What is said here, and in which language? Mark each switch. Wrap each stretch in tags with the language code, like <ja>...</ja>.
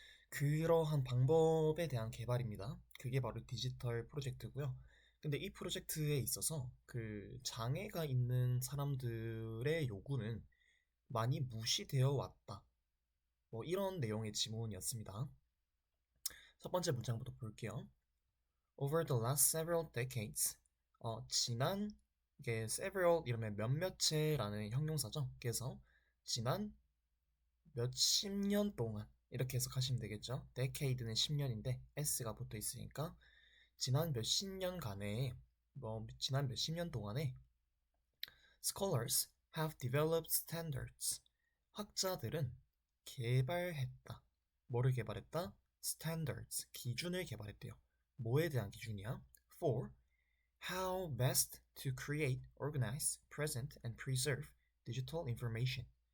<ko>그러한 방법에 대한 개발입니다. 그게 바로 디지털 프로젝트고요. 근데 이 프로젝트에 있어서 그 장애가 있는 사람들의 요구는 많이 무시되어 왔다. 뭐 이런 내용의 지문이었습니다. 첫 번째 문장부터 볼게요.</ko> <en>Over the last several decades,</en> <ko>지난, 이게 several 이러면 몇몇째라는 형용사죠. 그래서 지난 몇십 년 동안 이렇게 해석하시면 되겠죠. decade는 10년인데 s가 붙어 있으니까 지난 몇십 년간에 지난 몇십 년 동안에</ko> <en>scholars have developed standards.</en> <ko>학자들은 개발했다. 뭐를 개발했다? standards, 기준을 개발했대요. 뭐에 대한 기준이야?</ko> <en>For how best to create, organize, present, and preserve digital information.</en>